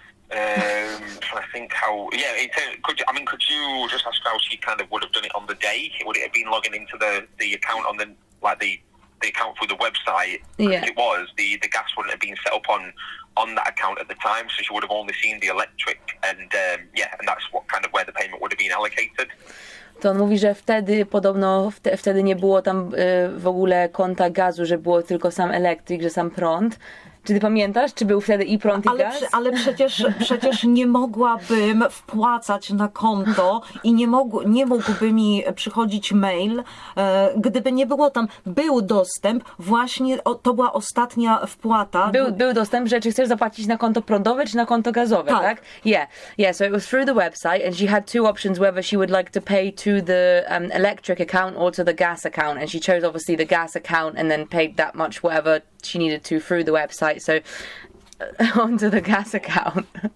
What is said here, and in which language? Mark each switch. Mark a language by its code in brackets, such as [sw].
[en] I think how, could you just ask how she kind of would have done it on the day? Would it have been logging into the account on the account through the website? Yeah. It was, the gas wouldn't have been set up on that account at the time, so she would have only seen the electric, and that's what kind of where the payment would have been allocated. [pl] To on mówi, że wtedy podobno, wtedy nie było tam w ogóle konta gazu, że było tylko sam elektryk, że sam prąd. Czy ty pamiętasz, czy był wtedy i prąd, i gaz? Ale przecież nie mogłabym wpłacać na konto i nie mógłby mi przychodzić mail, gdyby nie było tam, był dostęp, właśnie to była ostatnia wpłata. Był dostęp, że czy chcesz zapłacić na konto prądowe, czy na konto gazowe, tak? [en] Yeah, so it was through the website and she had 2 options whether she would like to pay to the electric account or to the gas account, and she chose obviously the gas account and then paid that much whatever she needed to through the website, so onto the gas account.